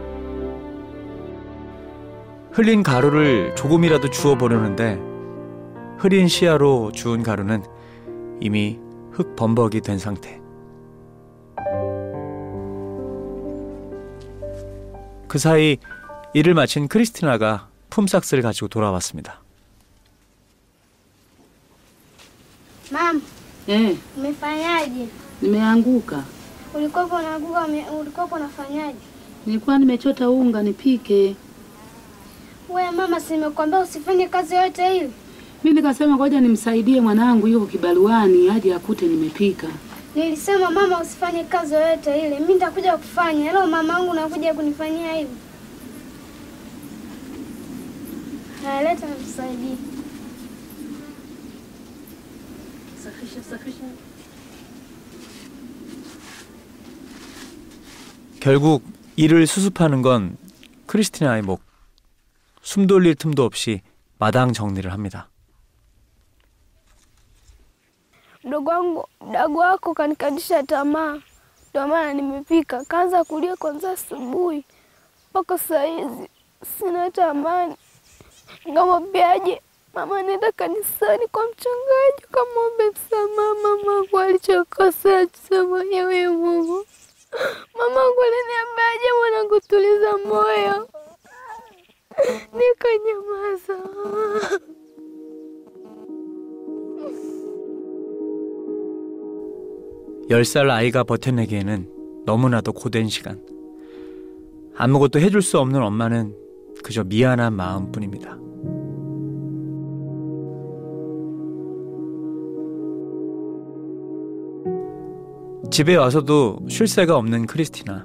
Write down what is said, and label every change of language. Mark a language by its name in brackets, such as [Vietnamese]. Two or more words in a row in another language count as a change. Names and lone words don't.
[Korean] 흘린 가루를 조금이라도 주워보려는데 흐린 시야로 주운 가루는 이미 흙 범벅이 된 상태. 그 사이 일을 마친 크리스티나가 품삯을 가지고 돌아왔습니다. [Swahili] Mama, umefanyaje? Nimeanguka. Ulikuwa unaanguka, ulikuwa unafanyaje? Nilikuwa nimechota unga nipike. Wewe mama, si nimekuambia usifanye kazi yote ile? Mimi nikasema ngoja nimsaidie mwanangu yuko kibaruani aje akute nimepika. Nilisema mama usifanye kazi yote ile. Mimi nitakuja kufanya. Leo mama wangu nakuja kunifanyia hivi. Leta nisaidie. Safisha. [Korean] 결국 일을 수습하는 건 크리스티나의 목. 숨 돌릴 틈도 없이 마당 정리를 합니다. [Swahili] Mdogo wako kanikadisha tamaa. Ndio maana nimepika. Kaanza kulia kwanza asubuhi mpaka saa hizi. Sina tamani. Ngamwambiaje? Mama, nenda kanisani kwa mchungaji kamwombe msamaha mamangu alichokosea, tuseme yewe Mungu. Mamangu aliniambiaje? Mwanangu, tuliza moyo. Nikanyamaza. [Korean] 열 살 아이가 버텨내기에는 너무나도 고된 시간. 아무것도 해줄 수 없는 엄마는 그저 미안한 마음뿐입니다. 집에 와서도 쉴 새가 없는 크리스티나.